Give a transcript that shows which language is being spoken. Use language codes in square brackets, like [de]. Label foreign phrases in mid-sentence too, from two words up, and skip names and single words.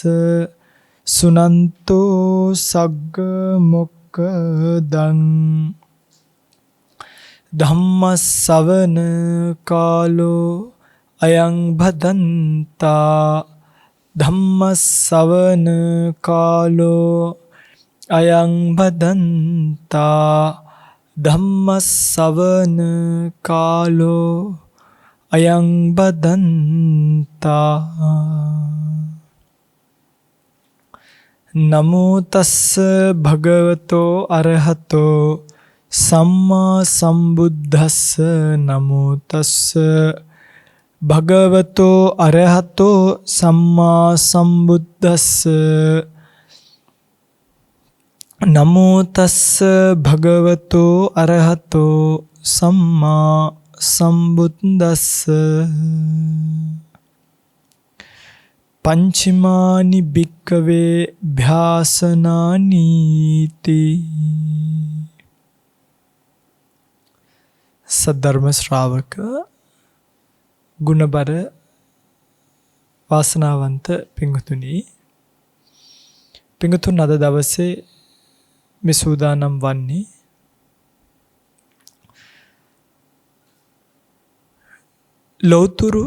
[pi] සුනන්තෝ සග්ග මොක්ඛදං ධම්මස්සවන කාලෝ අයං භදන්තා ධම්මස්සවන කාලෝ අයං භදන්තා ධම්මස්සවන කාලෝ අයං බදන්තා නමෝ තස්ස භගවතෝ අරහතෝ සම්මා සම්බුද්දස්ස නමෝ තස්ස භගවතෝ අරහතෝ සම්මා සම්බුද්දස්ස නමෝ තස්ස භගවතෝ අරහතෝ සම්මා සම්බුද්දස්ස පංචමානි භික්කවේ භ්‍යාසනානීති. [si] සද්ධර්ම ශ්‍රාවක ගුණබර වාසනාවන්ත පින්වතුනි, පින්වතුන් අද දවසේ මේ සූදානම් වන්නේ ලෞතුරු